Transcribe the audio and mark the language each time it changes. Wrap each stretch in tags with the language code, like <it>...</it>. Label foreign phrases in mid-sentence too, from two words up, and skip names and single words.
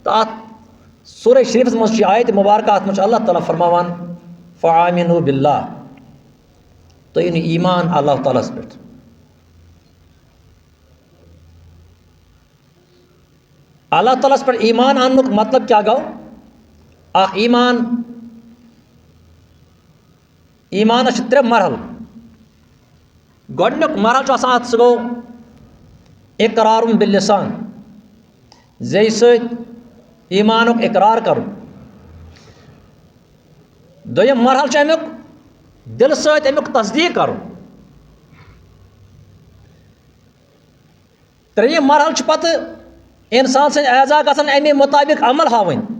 <ks>تو ات سورہ شریف مز آیت مبارکہ ات مجھ اللہ تعالیٰ فرماوان</ks> <ar>فآمنوا باللہ</ar> <ks>تو یعنی ایمان اللہ تعالیٰ پہ اللہ تعالیٰ پر ایمان انک مطلب کیا گو ایمان ایمانس ترے مرحل گۄڈنیُک مرحل آسان ات سہ گو</ks> <ar>اقرار باللسان</ar> <ks>زی ست ایمانک اقرار کرن دویم مرحل امیک دل ست امیک تصدیق کرن تریم مرحل پتہ انسان سن اعضا گژھن امی مطابق عمل ہاوٕنۍ</ks>